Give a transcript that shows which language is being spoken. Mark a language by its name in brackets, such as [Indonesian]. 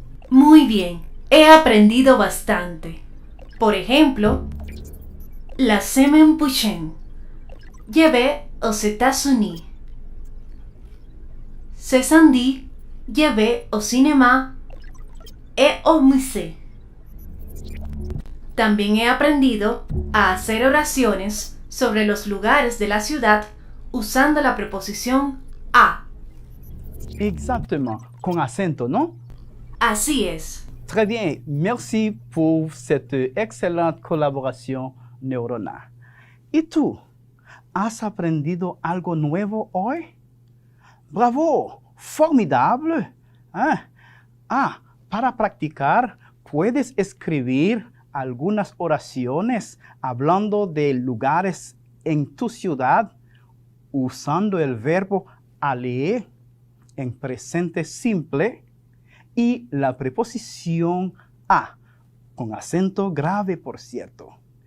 [Spanish] Muy bien. He aprendido bastante. Por ejemplo, [French] la semaine prochaine. Je vais aux États-Unis. Ce samedi, je vais au cinéma et au musée. [Spanish] También he aprendido a hacer oraciones sobre los lugares de la ciudad usando la preposición a. [French] Exactement. [Spanish] Con acento, ¿no? Así es. [French] Très bien. Merci pour cette excellente collaboration, Neurona. [Spanish] ¿Y tú? ¿Has aprendido algo nuevo hoy? ¡Bravo! ¡Formidable! Para practicar, puedes escribir algunas oraciones hablando de lugares en tu ciudad usando el verbo aller en presente simple y la preposición a, con acento grave, por cierto.